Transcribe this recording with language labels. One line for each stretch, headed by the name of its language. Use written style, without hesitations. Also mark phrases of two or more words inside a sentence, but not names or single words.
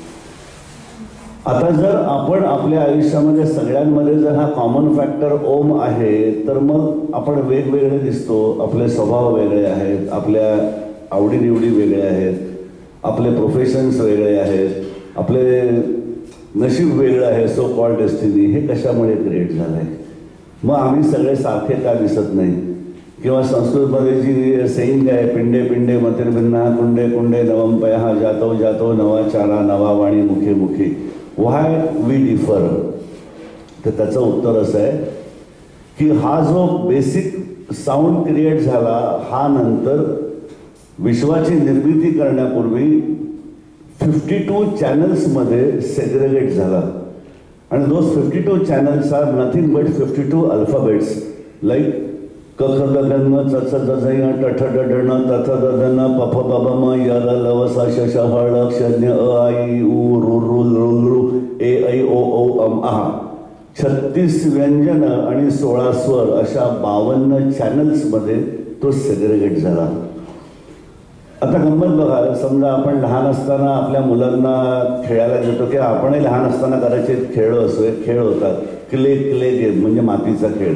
Marathi: आता जर आपण आपल्या आयुष्यामध्ये सगळ्यांमध्ये जर हा
English: common factor
Marathi: ओम आहे, तर मग आपण वेगवेगळे दिसतो, आपले स्वभाव वेगळे आहेत, आपल्या आवडीनिवडी वेगळे आहेत, आपले प्रोफेशन्स वेगळे आहेत, आपले नशीब वेगळं आहे,
English: so called destiny.
Marathi: हे कशामुळे क्रिएट झालं आहे? मग आम्ही सगळे सारखे का दिसत नाही? किंवा संस्कृतमध्ये जी सेईंग आहे,
Sanskrit: पिंडे पिंडे मतिर्भिन्ना कुंडे कुंडे नवम पयः जातो जातो नवाचारा नवा वाणी मुखे मुखी,
English: why we differ?
Marathi: तर त्याचं उत्तर असं आहे की हा जो
English: basic sound create
Marathi: झाला हा नंतर विश्वाची निर्मिती करण्यापूर्वी 52 चॅनल्समध्ये सेग्रेगेट झाला. आणि
English: those 52 channels are nothing but 52 alphabets like
Marathi: क ख ग ग न च च ज झ य ट ठ ड ढ ण त थ द ध न प फ ब ब म य ल ल व स श ष ह ळ क्ष ज्ञ अ आ इ उ ऋ ॠ लृ लृ ए ऐ ओ औ अम आह 36 व्यंजन आणि 16 स्वर अशा 52 चॅनल्समध्ये तो सेग्रेगेट झाला. आता गंमत बघा, समजा आपण लहान असताना आपल्या मुलांना खेळायला देतो की आपणही लहान असताना करायचे खेळ असो, एक खेळ होता
English: clay game,
Marathi: म्हणजे मातीचा खेळ.